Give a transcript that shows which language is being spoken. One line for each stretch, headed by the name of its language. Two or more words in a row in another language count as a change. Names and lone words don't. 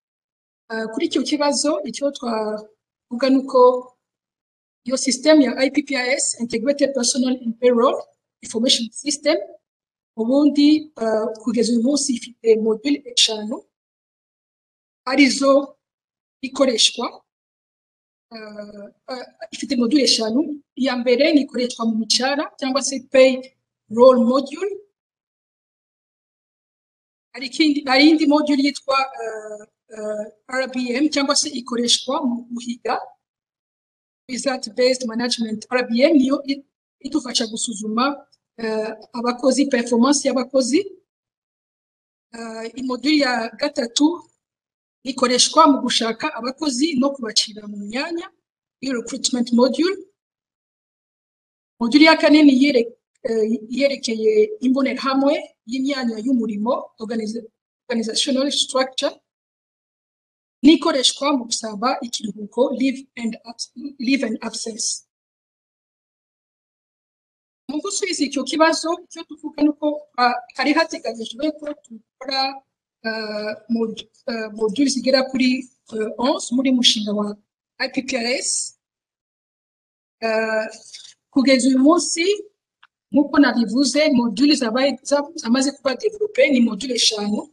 Kinyarwanda: Kuri icyo kibazo icyo twavuga nuko iyo system ya IPPIS,
English: Integrated Personal and Payroll Information System,
Kinyarwanda: ubundi kugeza uyu munsi ifite module 5 arizo ikoreshwa. Ifite module 5. Iya mbere ni ikoreshwa mu micara cyangwa se
English: pay role module.
Kinyarwanda: Hari indi module yitwa RBM cyangwa se ikoreshwa mu guhiga,
English: result based management.
Kinyarwanda: RBM niyo idufasha gusuzuma abakozi, performance y'abakozi. Module ya gatatu ikoreshwa mu gushaka abakozi no kubacira mu myanya,
English: recruitment module.
Kinyarwanda: Module ya kane ni yerekeye imbonerahamwe y'imyanya y'umurimo,
English: organizational structure,
Kinyarwanda: n'ikoreshwa mu gusaba ikiruhuko,
English: leave and absence.
Kinyarwanda: Mu gusubiza icyo kibazo icyo tuvuga nuko hari hateganyijwe ko dukora module zigera kuri 11 muri mushinga wa IPPIS. Kugeza uyu munsi nk'uko nabivuze module zamaze kuba develope ni module 5.